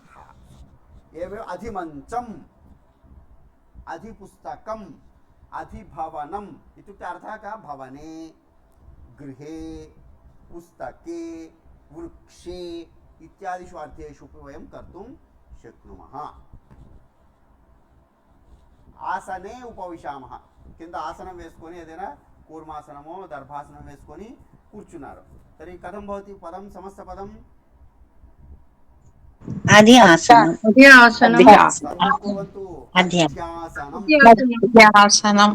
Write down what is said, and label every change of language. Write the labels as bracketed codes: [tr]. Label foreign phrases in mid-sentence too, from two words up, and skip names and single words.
[sa] एवमेव अधिमञ्चम्, अधिपुस्तकम्, अधिभवनम् इत्युक्ते अर्थः कः? भवने, गृहे, पुस्तके, वृक्षे इत्यादिषु अर्थेषु अपि वयं कर्तुं शक्नुमः. आसने उपविशामः, [te] కింద ఆసనం వేసుకొని ఏదైనా కూర్మాసనమో దర్భాసనం వేసుకొని కూర్చున్నారు. [sa] తర్हि కథం భవతి పదం, సమస్త పదం? [te] అది ఆసనం. అది ఆసనం. [sa] అధ్యాసనం.